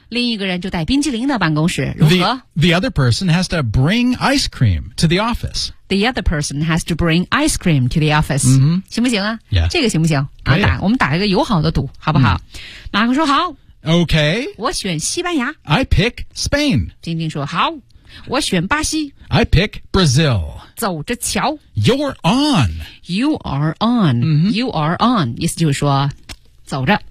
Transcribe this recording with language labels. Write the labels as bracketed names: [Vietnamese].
[Chinese] 另一个人就带冰激凌到办公室如何 [English] the other person has to bring ice cream to the office. The other person has to bring ice cream to the office.、 [Chinese] 行不行啊、 [English] yeah. [Chinese] 这个行不行、 [English] Great. [Chinese] 我们打一个友好的赌好不好、马克说好。 [English] OK. [Chinese] 我选西班牙。 [English] I pick Spain. [Chinese] 晶晶说好。我选巴西。 [English] I pick Brazil. [Chinese] 走着瞧。 [English] You're on. You are on.、You are on. [Chinese] 意思就是说走着。